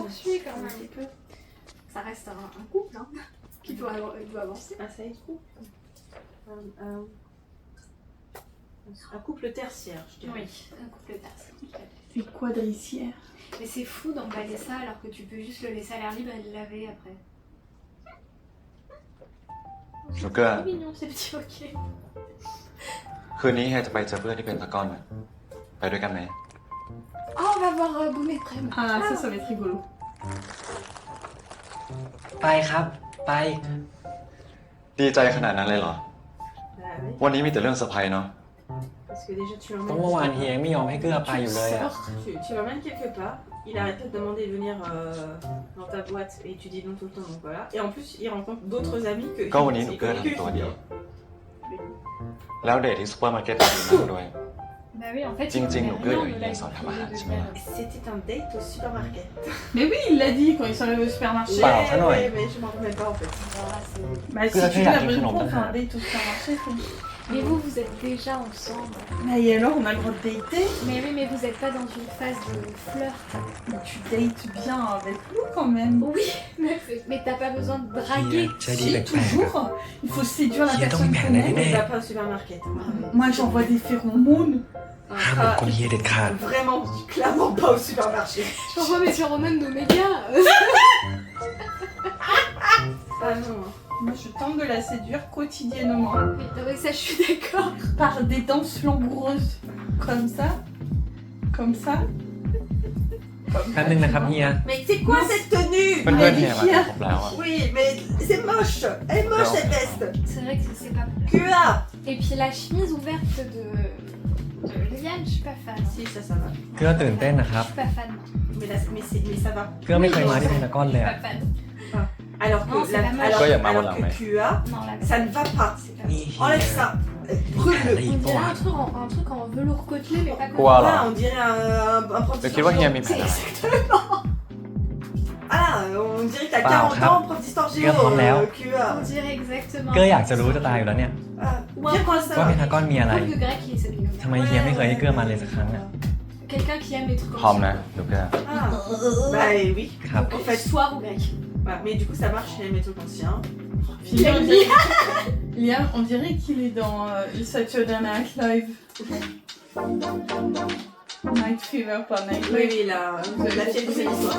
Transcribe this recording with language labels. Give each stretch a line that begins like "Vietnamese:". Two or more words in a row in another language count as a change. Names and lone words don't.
French: poursuit quand même un petit peu. Ça reste un couple hein, qui doit avancer. Ah, ça y est, couple. Un couple tertiaire, je dirais. Oui, un couple tertiaire. C'est quadricière. Mais c'est fou d'emballer ça alors que tu peux juste le laisser à l'air libre et le laver après.
Thai: ลูกเกลือ
French: C'est mignon ces petits hoquets.
Thai: คืนนี้เฮียจะไปเจอเพื่อนที่เป็นตะกร้อนน่ะไปด้วยกันไหม
French: Oh, on va voir Boum et Prem. Ah, ça va être rigolo.
Thai: ไปครับ ไป ดีใจขนาดนั้นเลยเหรอ
French: Bah oui.
Thai: วันนี้มีแต่เรื่องเซอร์ไพรส์เนาะ
French: Parce que déjà, tu
Thai: ก็เมื่อวาน
French: l'emmènes.
Thai: เฮียไม่ยอมให้เกลือไปอยู่เลยอะ
French: Tu l'emmènes quelque part. Il arrête pas de demander de venir dans ta boîte et tu dis non tout le temps, donc voilà. Et en plus, il rencontre d'autres amis que.
Thai: ก็วันนี้หนูเกลือทำตัวดี แล้วเดทที่ซูเปอร์มาร์เก็ตดีมากด้วย
French: Bah oui, en fait, Jing il Jing, en donc, met rien il de est la sans vie tabac, de tu faire. vois. C'était un date au supermarché. Mais oui, il l'a dit quand ils sont allés au supermarché. Bah, ça, non, Ouais, ouais. mais je m'en remets pas en fait. Alors là, c'est- Bah, si Que tu la l'as fille a pour quelque chose faire un en date au supermarché, c'est... Mais vous êtes déjà ensemble. Bah, et alors, on a le droit de dater. Mais oui, mais vous êtes pas dans une phase de flirt. Mais tu dates bien avec nous quand même. Oui, mais t'as pas besoin de draguer. Si, toujours. Il faut séduire la personne qu'on aime. On va pas au supermarché. Moi, j'envoie des phéromones.
Thai: ห้ามเป็นคนเฮียเด็ดขาด
French: Vraiment, clairement pas au supermarché. J'envoie mes phéromones d'Oméga. Ah non. Moi, je tente de la séduire quotidiennement. Oui, avec ça, je suis d'accord. Par des danses langoureuses. Comme ça. Comme ça. Comme
Thai: แป๊บนึงนะครับเฮีย
French: Mais c'est quoi cette tenue
Thai: เพื่อนๆเฮียมาครบแล้วอะ
French: Oui, mais c'est moche. Elle est moche cette veste. C'est vrai que c'est pas. QA. Et puis la chemise ouverte de Liane, je suis pas fan. Si, ça va.
Thai: เกลือตื่นเต้นนะครับ
French: Je suis pas fan. Mais ça va.
Thai: เกลือไม่เคยมาที่เพนทากอนเลย
French: Je suis
Thai: อะ
French: pas fan. Alors que, Non, c'est pas moche. alors que QA, Non, la ça ne va pas. c'est pas. Enlève ça. Brûle-le. On dirait un truc en velours côtelé, mais pas
Thai: กลัวเหรอ
French: Voilà, on dirait un prof
Thai: เดี๋ยวคิดว่าเฮียมีแผนอะไร
French: Ah, on dirait que t'as
Thai: เปล่า
French: 40
Thai: ครับ
French: ans, prof d'histoire
Thai: เกลือพร้อมแล้ว
French: QA. On dirait exactement.
Thai: เกลืออยากจะรู้จะตายอยู่แล้วเนี่ย
French: Ou un point
Thai: ว่าเพน
French: ça.
Thai: ทากอนมีอะไร
French: Comme de grec qui s'habille comme
Thai: ทำไมเฮียไม่เคยให้เกลือมาเลยสักครั้งอะ
French: ça. Quelqu'un qui aime les trucs
Thai: พร้อม
French: en
Thai: นะลูกเกลือ
French: Ah, bah oui.
Thai: ครับ
French: En fait, Soir ou grec. voilà. Mais du coup, ça marche chez les métaux conscients. Liam, on dirait qu'il est dans Saturday Night Live. Night Fever, pas Night Oui, Live. oui, la fête de l'histoire.